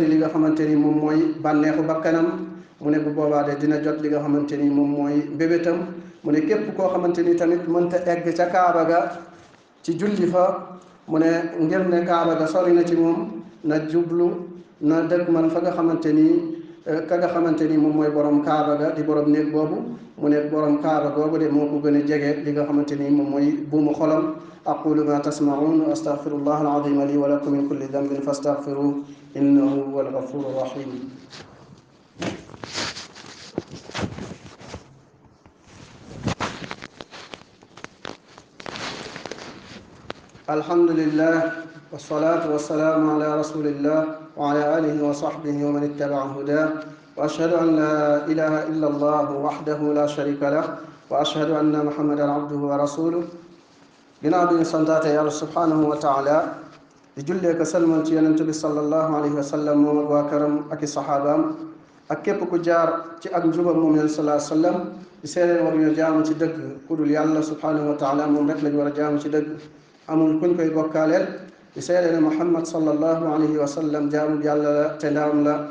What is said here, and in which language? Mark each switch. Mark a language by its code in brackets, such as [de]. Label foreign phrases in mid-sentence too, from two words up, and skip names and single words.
[wo] li nga xamante ni moom mooy bànneexu bakkanam mu ne bu boobaa de dina jot li nga xamante ni moom mooy mbébétam mu ne képp koo xamante ni tamit mënta egg ca Kaaba ga ci julli fa mu ne ngir ne Kaaba ga sori na ci moom na jublu na dëgg man fa nga xamante ni ka nga xamante ni moom mooy borom Kaaba ga di borom néeg boobu mu ne borom Kaaba googu de moo ko gën a jege li nga xamante ni moom mooy buumu xolam. [ar] أقول ما تسمعون وأستغفر الله العظيم لي ولكم من كل ذنب فاستغفروه إنه هو الغفور رحيم. الحمد لله والصلاة والسلام على رسول الله وعلى آله وصحبه ومن اتبع هدى وأشهد أن لا إله إلا الله وحده لا شريك له وأشهد أن محمدا عبده ورسوله. [wo] ginnaaw bi ñu santaate yàlla [ar] سبحانه وتعالى [wo] di jullee ko salmal ci yonent bi [ar] صلى الله عليه وسلم [wo] moom ak waa këram ak i saxaabaam ak képp ku jaar ci ak njubam moom yonent [ar] صلى الله عليه وسلم [wo] di seedeen war ñu jaamu ci dëgg ku dul yàlla [ar] سبحانه وتعالى [wo] moom rek lañu war a jaamu ci dëgg amul kuñ koy bokkaaleel di seede ne Muhammad [ar] صلى الله عليه وسلم [wo] jaamu yàlla la te ndaam la.